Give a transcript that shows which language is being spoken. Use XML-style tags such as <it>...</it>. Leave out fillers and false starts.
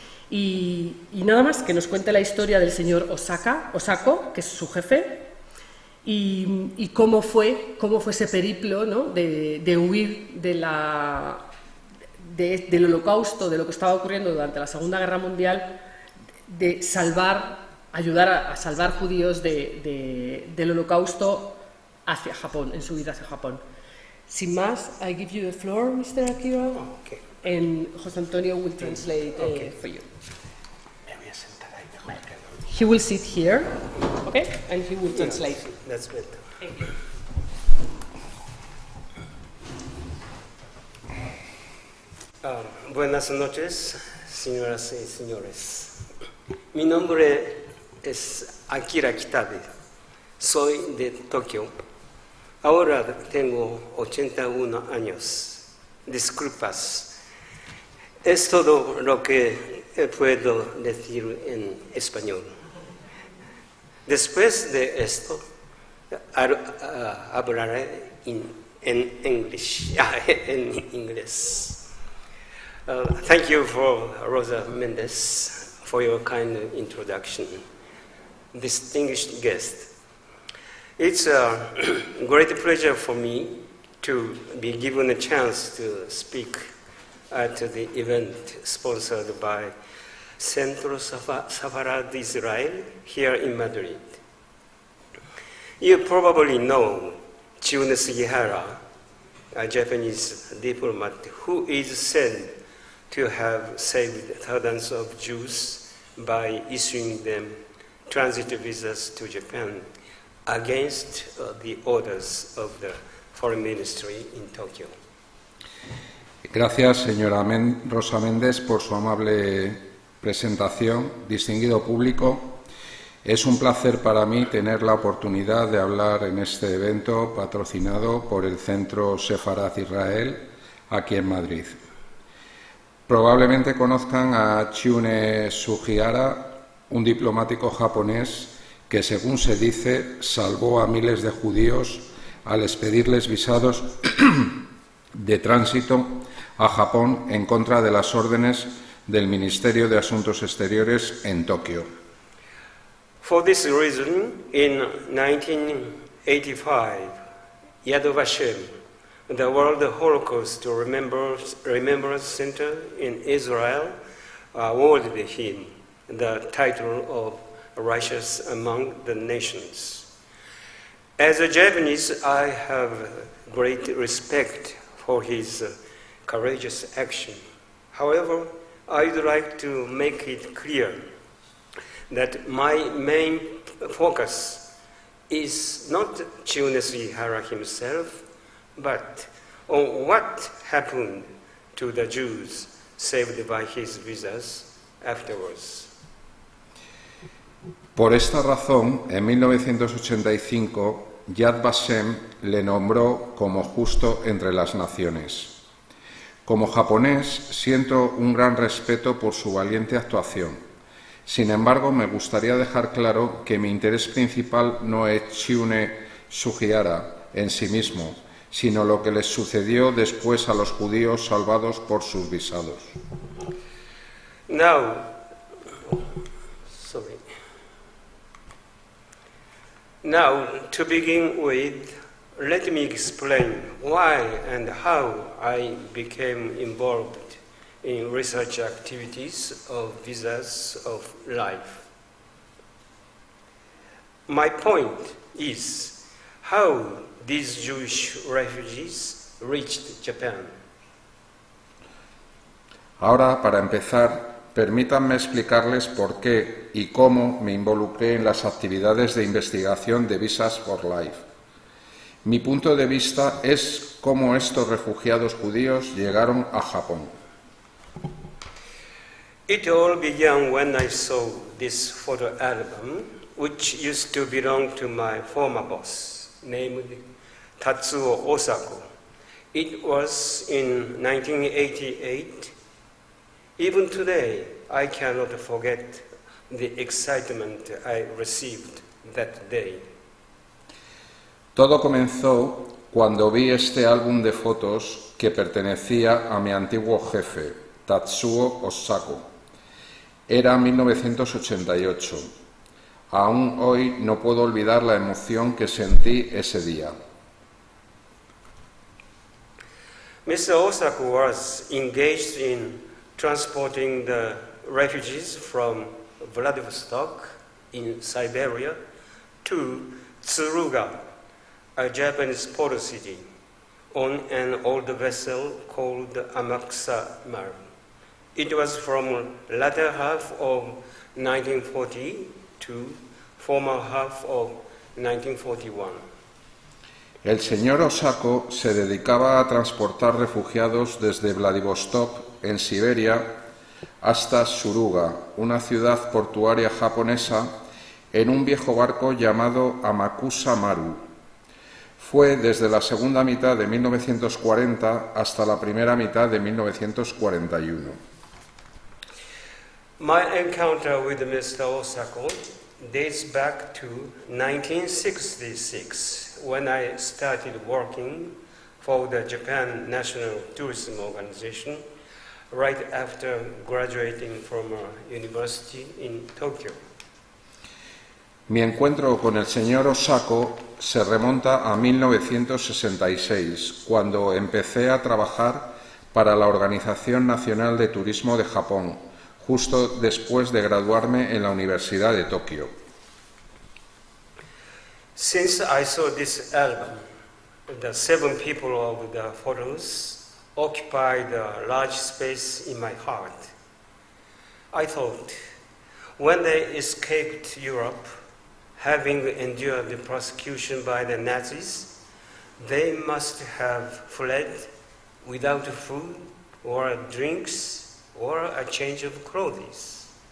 <es>Y nada más, que nos cuente la historia del señor Osako, que es su jefe, y cómo fue ese periplo, ¿no?, de huir del Holocausto, de lo que estaba ocurriendo durante la Segunda Guerra Mundial, de ayudar a salvar judíos del Holocausto hacia Japón, en su vida hacia Japón. Sin más,</es> <en>I give you the floor, Mr. Akira, Okay. and José Antonio will translate for you.</en> <es>Me voy a sentar ahí mejor que no.</es> <en>He will sit here, okay, and he will translate. That's better. Thank you.</en> <es>Buenas noches, señoras y señores. Mi nombre es Akira Kitade. Soy de Tokio. Ahora tengo 81 años. Disculpas. Es todo lo que puedo decir en español. Después de esto, hablaré en inglés.</es> <en>Thank you for Rosa Mendez for your kind introduction. Distinguished guest. It's a great pleasure for me to be given a chance to speak at the event sponsored by Centro Sefarat Israel here in Madrid. You probably know Chune Sugihara, a Japanese diplomat who is said to have saved thousands of Jews by issuing them transit visas to Japan against the orders of the Foreign Ministry in Tokyo.</en> <es>Gracias, señora Rosa Méndez, por su amable presentación. Distinguido público, es un placer para mí tener la oportunidad de hablar en este evento patrocinado por el Centro Sefarat Israel aquí en Madrid. Probablemente conozcan a Chune Sugihara, un diplomático japonés que, según se dice, salvó a miles de judíos al expedirles visados de tránsito a Japón en contra de las órdenes del Ministerio de Asuntos Exteriores en Tokio.</es> <en>For this reason, in 1985, Yad Vashem, the World Holocaust Remembrance Center in Israel, awarded him the title of Righteous Among the Nations. As a Japanese, I have great respect for his courageous action. However, I'd like to make it clear that my main focus is not Chune Suihara himself, but on what happened to the Jews saved by his visas afterwards.</en> <es>Por esta razón, en 1985, Yad Vashem le nombró como justo entre las naciones. Como japonés, siento un gran respeto por su valiente actuación. Sin embargo, me gustaría dejar claro que mi interés principal no es Chune Suihara en sí mismo, sino lo que les sucedió después a los judíos salvados por sus visados.</es> <en>Now, to begin with, let me explain why and how I became involved in research activities of visas of life. My point is how these Jewish refugees reached Japan.</en> <es>Ahora, para empezar, permítanme explicarles por qué y cómo me involucré en las actividades de investigación de Visas for Life. Mi punto de vista es cómo estos refugiados judíos llegaron a Japón.</es> <en>It all began when I saw this photo album, which used to belong to my former boss, named Tatsuo Osako. It was in 1988. Even today, I cannot forget the excitement I received that day.</en> <es>Todo comenzó cuando vi este álbum de fotos que pertenecía a mi antiguo jefe, Tatsuo Osako. Era 1988. Aún hoy no puedo olvidar la emoción que sentí ese día.</es> <en>Mr. Osako was engaged in transporting the refugees from Vladivostok in Siberia to Tsuruga, a Japanese port city, on an old vessel called Amakusa Maru. It was from latter half of 1940 to former half of 1941.</en> <es>El señor Osako se dedicaba a transportar refugiados desde Vladivostok, en Siberia, hasta Tsuruga, una ciudad portuaria japonesa, en un viejo barco llamado Amakusa Maru. Fue desde la segunda mitad de 1940 hasta la primera mitad de 1941.</es> <en>My encounter with Mr. Osako dates back to 1966, when I started working for the Japan National Tourism Organization right after graduating from a university in Tokyo.</en> <es>Mi encuentro con el señor Osako se remonta a 1966, cuando empecé a trabajar para la Organización Nacional de Turismo de Japón, justo después de graduarme en la Universidad de Tokio.</es> <en>Since I saw this album, the 7 people of the photos occupied a large space in my heart. I thought, when they escaped Europe, having endured the persecution by the Nazis, they must have fled without food or drinks or a change of clothes.</en>